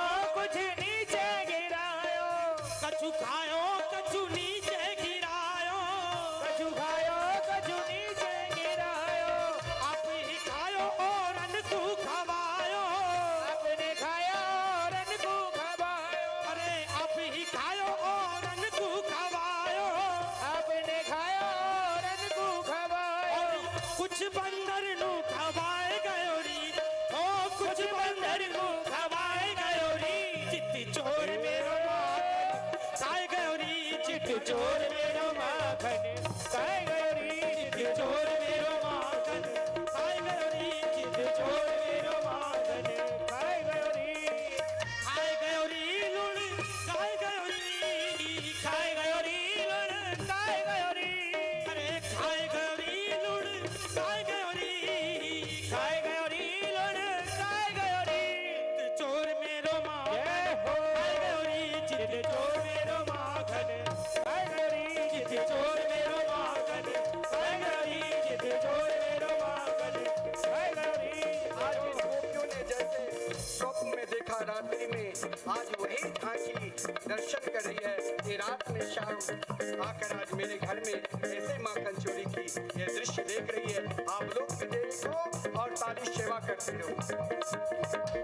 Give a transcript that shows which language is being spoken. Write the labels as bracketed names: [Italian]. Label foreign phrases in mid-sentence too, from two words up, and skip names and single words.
[Braj] कुछ नीचे गिरायो, कछु खायो कछु नीचे गिरायो, कछु खायो कछु नीचे गिरायो, आप ही खायो और अनको खवायो, आपने खाया और अनको खवायो। अरे आप ही खायो और अनको खवायो, आपने खाया और अनको खवायो। कुछ बंदर नु खवाए गयो री, ओ कुछ बंदर नु खवाए गयो री, चित चोर मेरो माखन खाए गयो री, चित चोर मेरो माखन खाए गयो री, चित चोर मेरो माखन खाए गयो री, चित चोर मेरो माखन खाए गयो री। खाए गयो री लुढ़ खाए गयो री, खाए गयो री लुढ़ खाए गयो री, अरे खाए गयो री लुढ़ खाए गयो री, खाए गयो री लुढ़ खाए गयो री, चित चोर मेरो माखन खाए गयो री, चित चोर मेरो माखन खाए गयो री, चित चोर मेरो माखन खाए गयो री, चित चोर मेरो माखन खाए गयो री। [Hindi] आज इन गोपियों ने जैसे स्वप्न में देखा रात्रि में, आज वही झांकी दर्शन कर रही है। ये रात में शाम आकर आज मेरे घर में ऐसे माखन चोरी की ये दृश्य देख रही है। आप लोग भी देखो और ताली सेवा करते रहो।